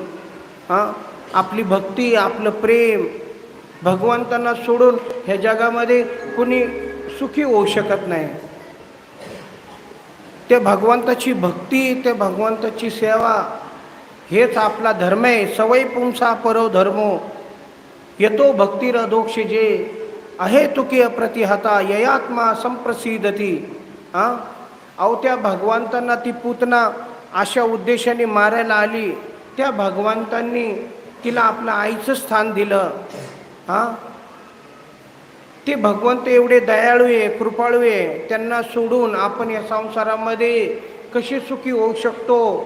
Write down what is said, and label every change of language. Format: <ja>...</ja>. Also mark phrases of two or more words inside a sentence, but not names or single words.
<mr>आपली भक्ती, आपलं प्रेम भगवंतांना सोडून ह्या जगामध्ये कुणी सुखी होऊ शकत नाही. ते भगवंताची भक्ती, ते भगवंताची सेवा हेच आपला धर्म आहे.</mr> <sa>सवय पुंसा परो धर्मो येतो भक्तिरधोक्षजे आहे तुकी अप्रतिहता ययात्मा संप्रसिद्धती.</sa> <mr>अहो त्या भगवंतांना ती पूतना अशा उद्देशाने मारायला आली. त्या भगवंतांनी तिला आपलं आईचं स्थान दिलं. ते भगवंत एवढे दयाळू आहे, कृपाळू आहे. त्यांना सोडून आपण या संसारामध्ये कसे सुखी होऊ शकतो?</mr>